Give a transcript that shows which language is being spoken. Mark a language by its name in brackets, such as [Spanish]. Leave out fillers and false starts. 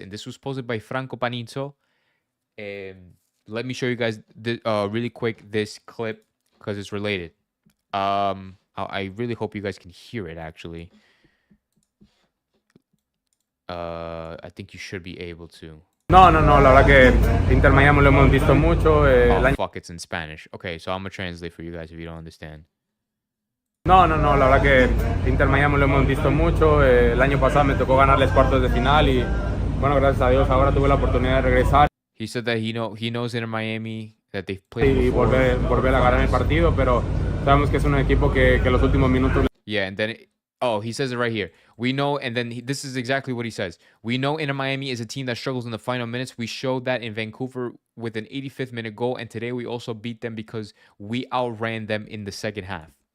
[English] And this was posted by Franco Panizzo. Let me show you guys really quick this clip because it's related. I really hope you guys can hear it, actually. I think you should be able to. [Spanish] No, la verdad que Inter Miami lo hemos visto mucho. [English] Fuck, it's in Spanish. Okay, so I'm gonna translate for you guys if you don't understand. [Spanish] No, la verdad que Inter Miami lo hemos visto mucho. El año pasado me tocó ganarles cuartos de final y bueno, gracias a Dios ahora tuve la oportunidad de regresar. [English] He said that he knows Inter Miami, that they've played [Spanish] y volver a ganar el partido, pero sabemos que es un equipo que los últimos minutos. [English] Yeah, and then he says it right here. We know, and then this is exactly what he says. We know Inter Miami is a team that struggles in the final minutes. We showed that in Vancouver with an 85th minute goal, and today we also beat them because we outran them in the second half.